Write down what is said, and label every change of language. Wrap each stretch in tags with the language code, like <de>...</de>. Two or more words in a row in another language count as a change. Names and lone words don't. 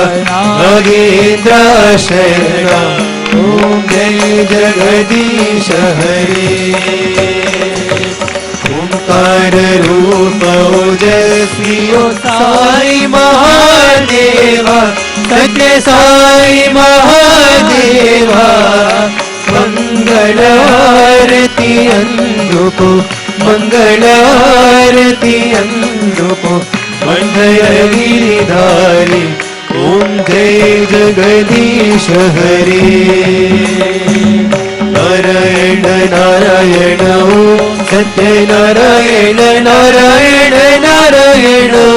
<hi>नागेन्द्राशरणा ओम जय जगदीश हरे ओंकार रूप ओजस्वी साई महादेवा सत्य साई महादेवा मंगल</hi> <te>అందుకో మంగళారతి అందుకో మండయ గిరిధారి</te> <hi>ओम जय जगदीश हरि</hi> <te>నారాయణ నారాయణ ఓం సత్యనారాయణ నారాయణ నారాయణ</te>